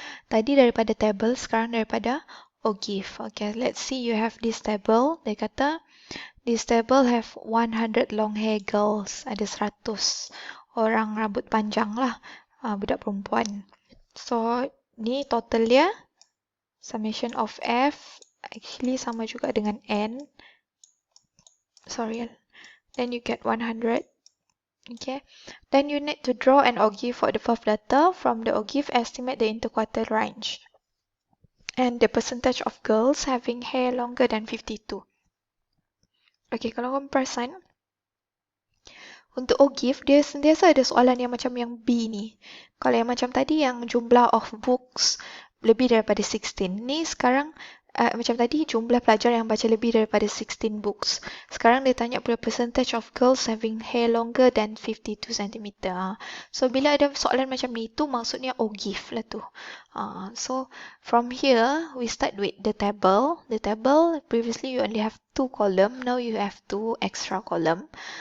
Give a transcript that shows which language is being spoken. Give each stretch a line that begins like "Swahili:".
Malay: Tadi daripada table, sekarang daripada OGIF.
English: Okay, let's see you have this table.
Malay: Dia kata,
English: this table have 100 long hair girls.
Malay: Ada 100 orang rambut panjang lah. Budak perempuan.
English: So,
Malay: ni total dia.
English: Summation of F.
Malay: Actually, sama juga dengan N.
English: Sorry. Then you get 100. Okay. Then you need to draw an OGIF for the fourth data. From the OGIF, estimate the interquartile range. And the percentage of girls having hair longer than 52.
Malay: Okay, kalau kamu perasan, untuk OGIF, dia sentiasa ada soalan yang macam yang B ni. Kalau yang macam tadi, yang jumlah of books lebih daripada 16. Ni sekarang, macam tadi, jumlah pelajar yang baca lebih daripada 16 books. Sekarang dia tanya pula
English: percentage of girls having hair longer than 52 cm.
Malay: So, bila ada soalan macam ni, tu maksudnya OGIF lah tu.
English: So, from here, we start with the table. The table, previously you only have 2 column. Now you have 2 extra column.